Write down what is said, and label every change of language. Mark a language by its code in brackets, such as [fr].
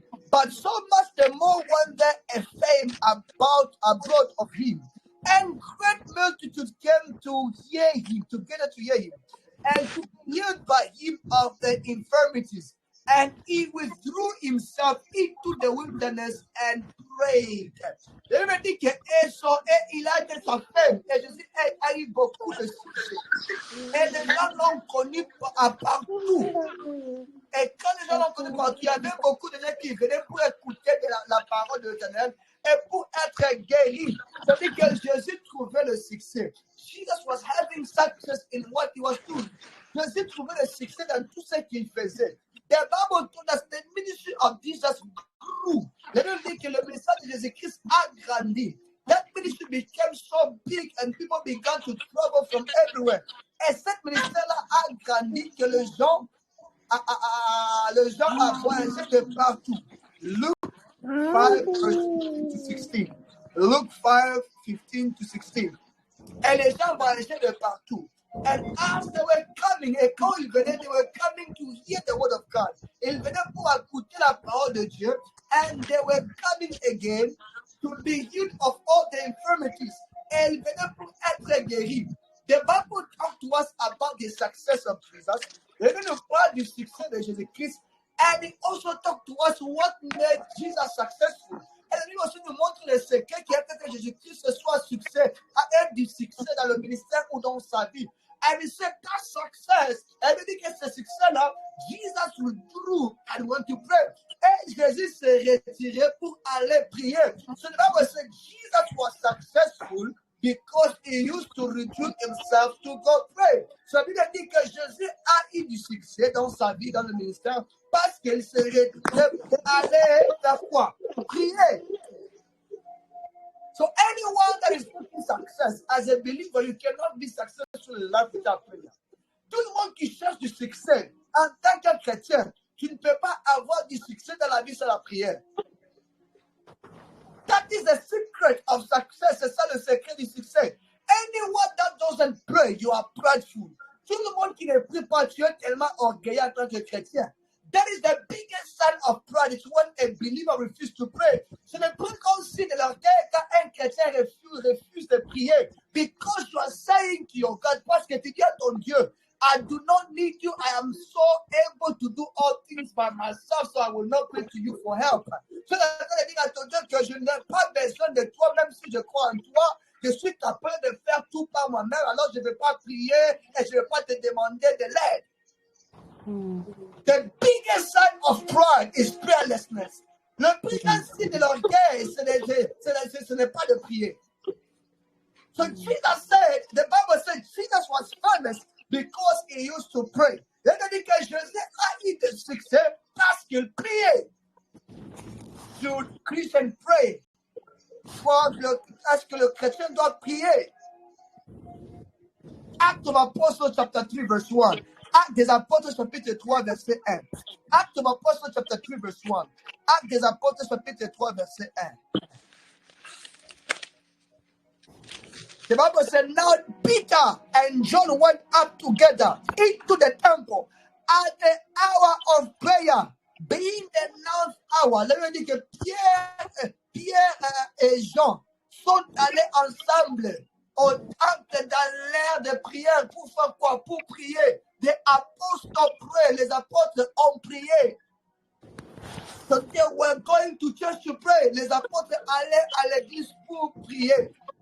[en] But so much the more wonder and fame abroad of him, and great multitudes came to hear him, together to hear him, and to be healed by him of their infirmities. And he withdrew himself into the wilderness and prayed. [fr] Je me dis que il a été sa femme. Et Jésus a eu beaucoup de succès. Et les gens l'ont connu partout. Et quand les gens l'ont connu partout, il y avait beaucoup de gens qui venaient pour écouter la parole de l'Éternel et pour être guéris. C'est-à-dire que Jésus trouvait le succès. [en] Jesus was having success in what he was doing. [fr] Jésus trouvait le succès dans tout ce qu'il faisait. [en] The Bible told us the ministry of Jesus grew. [fr] La Bible dit que le message de Jésus-Christ a grandi. [en] That ministry became so big and people began to travel from everywhere. [fr] Et cette ministère-là a grandi que les gens a voyagé de partout. Luke 5:15-16. Luke 5:15-16. Et les gens voyageaient de partout. [en] And as they were coming, [fr] et quand ils venaient, [en] they were coming to hear the word of God. [fr] Ils venaient pour écouter la parole de Dieu. [en] And they were coming again to be healed of all the infirmities. [fr] Et ils venaient pour être guéris. [en] The Bible talks to us about the success of Jesus. They're going to [fr] parle du succès de Jésus-Christ. [en] And it also talks to us what made Jesus successful. [fr] Elle lui aussi nous montre le secret qui a fait que Jésus-Christ soit succès, a eu du succès dans le ministère ou dans sa vie. [en] And he said that success, [fr] elle lui dit que ce succès-là, [en] Jesus withdrew and went to pray. [fr] Et Jésus s'est retiré pour aller prier. So the Bible said Jesus was successful because he used to retreat himself to go pray. Ça veut dire que Jésus a eu du succès dans sa vie, dans le ministère, parce qu'il s'est retiré pour aller faire quoi? Prier. [en] So anyone that is seeking success as a believer, you cannot be successful in life without prayer. [fr] Tout le monde qui cherche du succès en tant que chrétien, tu ne peux pas avoir du succès dans la vie sans la prière. [en] That is the secret of success. [fr] C'est ça le secret du succès. [en] Anyone that doesn't pray, you are prideful. [fr] Tout le monde qui ne prie pas, tu es tellement orgueilleux en tant que chrétien. [en] That is the biggest sign of pride. It's when a believer refuses to pray. [fr] C'est le plus grand signe de l'orgueil quand un chrétien refuse de prier. [en] Because you are saying to your God, [fr] parce que tu dis à ton Dieu, [en] I do not need you. I am so able to do all things by myself, so I will not pray to you for help. [fr] So, dire à ton Dieu que je n'ai pas besoin de toi, même si je crois en toi. Je suis capable de faire tout par moi-même, alors je ne vais pas prier et je ne vais pas te demander de l'aide. [en] The biggest sign of pride is prayerlessness. [fr] Le plus grand signe de l'orgueil, ce n'est pas de prier. [en] So Jesus said, the Bible said Jesus was famous because he used to pray. [fr] Il a dit que Jésus a eu de succès parce qu'il priait. [en] Should Christian pray? [fr] Est-ce que le chrétien doit prier? [en] Acts of Apostles chapter 3 verse 1. [fr] Actes des Apôtres chapitre 3 verset 1. [en] Acts of Apostles chapter 3 verse 1. [fr] Actes des Apôtres chapitre 3 verset 1. [en] The Bible said, now Peter and John went up together into the temple at the hour of prayer, being the 9th hour. Let me [fr] dire que Pierre et Jean sont allés ensemble au temple dans l'heure de prière pour faire quoi? Pour prier. Les apôtres ont prié, les apôtres ont prié. [en] So they were going to church to pray. [fr] Les apôtres allaient à l'église pour prier.